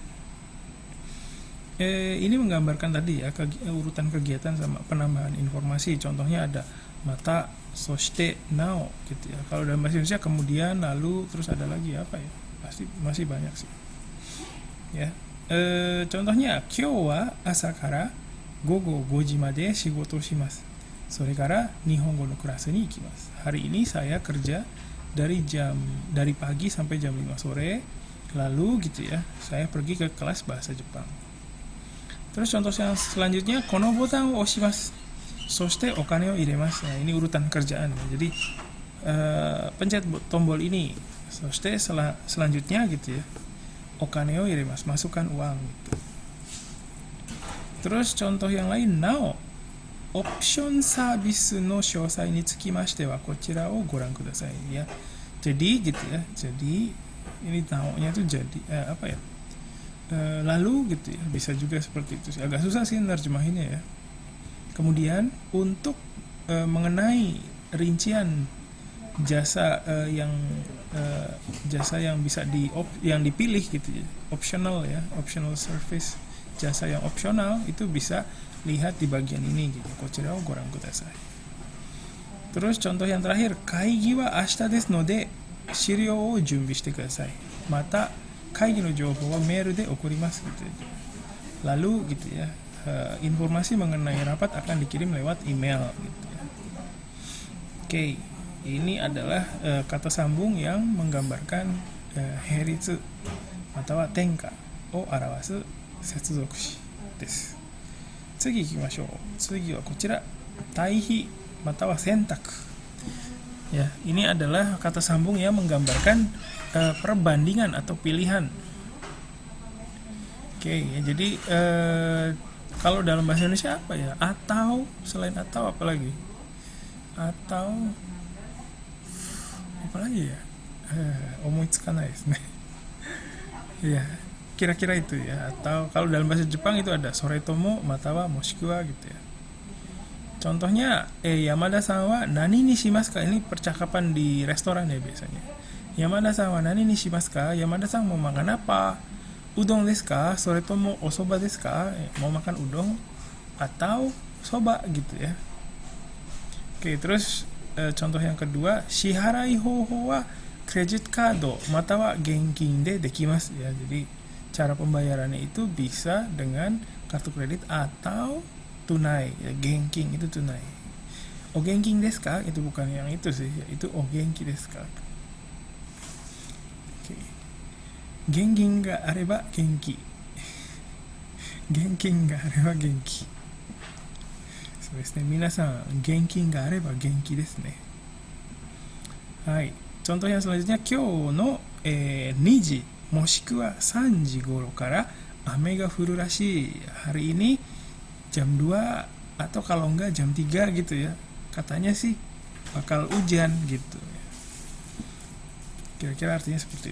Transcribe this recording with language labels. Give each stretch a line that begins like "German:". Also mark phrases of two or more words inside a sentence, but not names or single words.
Indonesian: Ini menggambarkan tadi ya, urutan kegiatan sama penambahan informasi. Contohnya ada mata, soshite, nao gitu ya. Kalau dalam bahasa Indonesia kemudian, lalu, terus ada lagi apa ya? Pasti masih banyak sih. Ya. Contohnya,
Japanese: 今日は朝から午後5時まで仕事します. それから日本語のクラスに行きます.
Indonesian: Hari ini saya kerja dari pagi sampai jam 5 sore. Lalu gitu ya, saya pergi ke kelas bahasa Jepang. Terus contoh yang selanjutnya,
Japanese: このボタンを押します. そしてお金を入れます.
Indonesian: Nah, ini urutan kerjaan. Jadi pencet tombol ini. Soste selanjutnya gitu ya,
Japanese: お金を入れます,
Indonesian: masukkan uang gitu. Terus contoh yang lain,
Japanese: なお
English: option service
Japanese: の詳細につきましてはこちらをご覧ください ya.
Indonesian: Jadi gitu ya. Jadi ini nao-nya tuh jadi apa ya? Lalu gitu ya, bisa juga seperti itu sih. Agak susah sih nerjemahinnya ya. Kemudian untuk mengenai rincian jasa jasa yang bisa yang dipilih gitu ya, optional ya,
English: optional service,
Indonesian: jasa yang opsional itu bisa lihat di bagian ini gitu.
Japanese: こちらをご覧ください.
Indonesian: Terus contoh yang terakhir,
Japanese: 会議は明日ですので資料を準備してください. また会議の情報はメールで送ります gitu.
Indonesian: Lalu gitu ya, informasi mengenai rapat akan dikirim lewat email gitu ya. Oke, ini adalah kata sambung yang menggambarkan heiritsu atau tenka.
Japanese: を表す接続詞です。次行きましょう。次はこちら、対比または選択。
Indonesian: Ya, ini adalah kata sambung yang menggambarkan perbandingan atau pilihan. Oke, ya, jadi kalau dalam bahasa Indonesia apa ya? Atau, selain atau apa lagi? Atau apa lagi ya?
Japanese: 思いつかないですね.
Indonesian: Ya, kira-kira itu ya. Atau kalau dalam bahasa Jepang itu ada
Japanese: それともまたはもしくは
Indonesian: gitu ya. Contohnya,
Japanese: 山田さんは何にしますか?
Indonesian: Ini percakapan di restoran ya biasanya.
Japanese: 山田さんは何にしますか?
Indonesian: Yamada-san mau makan apa?
Japanese: うどんですか? それともおそばですか?
Indonesian: Mau makan udon atau soba gitu ya. Oke, terus contoh yang kedua,
Japanese: 支払い方法は
English: credit card
Japanese: または現金でできます ya.
Indonesian: Jadi cara pembayarannya itu bisa dengan kartu kredit atau tunai ya. Genkin itu tunai.
Japanese: お現金ですか?
Indonesian: Itu bukan yang itu sih, itu
Japanese: お元気ですか. Oke. 現金があれば元気. 現金があれば元気. そうですね。皆さん現金があれば元気ですね。
Indonesian: はい。contoh yang selanjutnya
Japanese: 今日の、2時もしくは3時頃から雨が降るらしい。
Indonesian: hari ini jam 2 atau kalau enggak jam 3 gitu ya. Katanya sih bakal hujan gitu. Kira-kira artinya seperti itu.